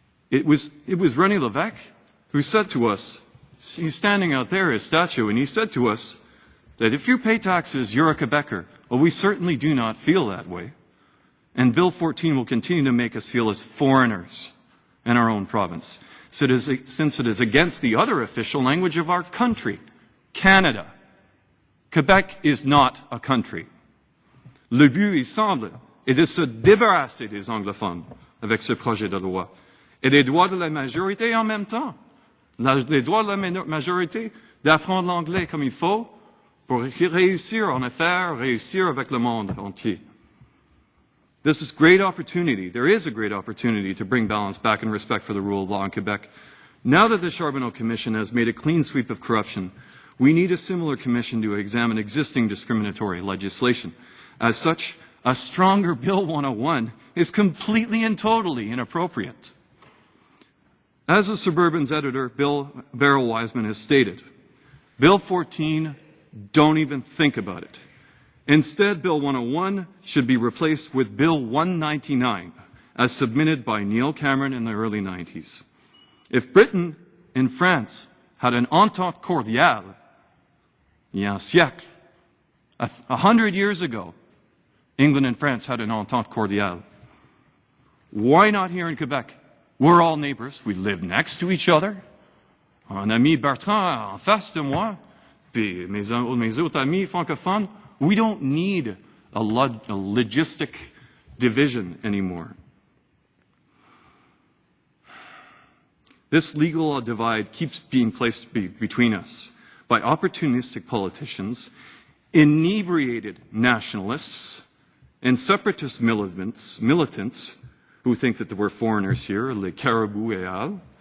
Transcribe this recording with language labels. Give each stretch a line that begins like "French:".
English: It was René Lévesque who said to us, he's standing out there, his statue, and he said to us that if you pay taxes, you're a Quebecer. Well, we certainly do not feel that way. And Bill 14 will continue to make us feel as foreigners in our own province, since it is against the other official language of our country, Canada. Quebec is not a country.
French: Le but, il semble, est de se débarrasser des anglophones avec ce projet de loi et des droits de la majorité en même temps. Les droits de la majorité d'apprendre l'anglais comme il faut pour réussir en affaires, réussir avec le monde entier.
English: This is great opportunity. There is a great opportunity to bring balance back and respect for the rule of law in Quebec. Now that the Charbonneau Commission has made a clean sweep of corruption, we need a similar commission to examine existing discriminatory legislation. As such, a stronger Bill 101 is completely and totally inappropriate. As a Suburban's editor, Bill Barrow Wiseman has stated, Bill 14, don't even think about it. Instead, Bill 101 should be replaced with Bill 199, as submitted by Neil Cameron in the early 90s. If Britain and France had an entente cordiale,
French: il y a un siècle,
English: 100 years ago, England and France had an entente cordiale. Why not here in Quebec? We're all neighbors. We live next to each other.
French: Un ami Bertrand en face de moi, puis mes autres amis francophones.
English: We don't need a logistic division anymore. This legal divide keeps being placed between us by opportunistic politicians, inebriated nationalists, and separatist militants who think that we're foreigners here, les caribous et al.